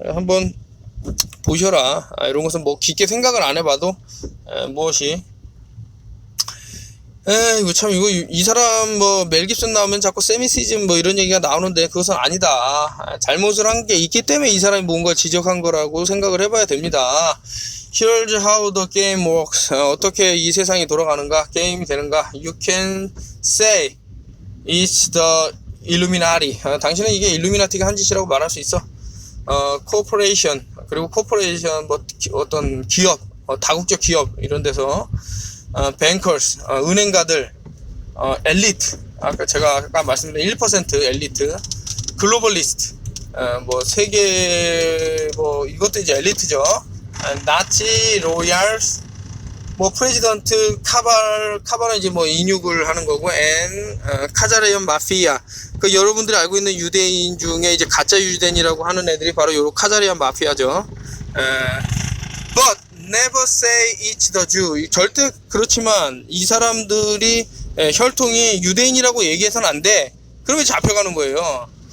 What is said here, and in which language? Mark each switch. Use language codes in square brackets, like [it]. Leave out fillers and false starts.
[ko] 한번 보셔라. 이런 것은 뭐 깊게 생각을 안 해봐도 무엇이 이거 참, 이 사람 멜 깁슨 나오면 자꾸 세미시즘 뭐 이런 얘기가 나오는데, 그것은 아니다. 잘못을 한 게 있기 때문에 이 사람이 뭔가 지적한 거라고 생각을 해봐야 됩니다. [en] Here's how the game works. [ko] 어떻게 이 세상이 돌아가는가, 게임이 되는가. [en] You can say it's the Illuminati. [ko] 당신은 이게 일루미나티가 한 짓이라고 말할 수 있어. Corporation, 그리고 Corporation 뭐 어떤 기업, 다국적 기업 이런 데서 bankers, 은행가들, 엘리트, 제가 아까 말씀드린 1% 엘리트, 글로벌리스트, 뭐 세계 뭐 이것도 이제 엘리트죠. 나치, 로얄스, 뭐 프레지던트 카발은 이제 뭐 인육을 하는 거고, 카자레온 마피아, 그 여러분들이 알고 있는 유대인 중에 이제 가짜 유대인이라고 하는 애들이 바로 요런 카자레온 마피아죠. [en] But never say it's the Jew. [ko] 절대 그렇지만 이 사람들이 혈통이 유대인이라고 얘기해서는 안 돼. 그러면 잡혀가는 거예요.